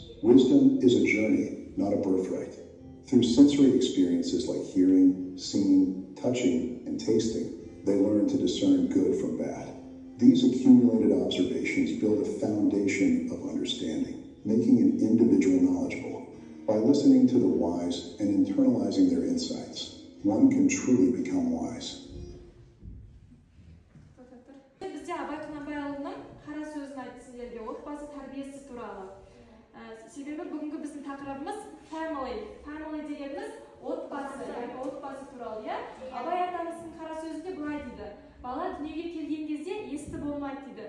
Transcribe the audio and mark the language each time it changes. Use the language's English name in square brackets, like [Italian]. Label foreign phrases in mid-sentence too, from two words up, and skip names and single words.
[English] Wisdom is a journey, not a birthright. Through sensory experiences like hearing, seeing, touching, and tasting, they learn to discern good from bad. These accumulated observations build a foundation of understanding, making an individual knowledgeable. By listening to the wise and internalizing their insights, one can truly become wise. [Kazakh] Bizde Абай Құнанбайұлының қара сөзін айтты сіздерге, отбасы тәрбиесі туралы. Себебі бүгінгі біздің тақырыбымыз family. Family дегеніміз отбасы, яғни отбасы туралы, иә? Абай атамыздың қара сөзінде былай дейді: бала дүниеге келген кезде есті болмайды дейді.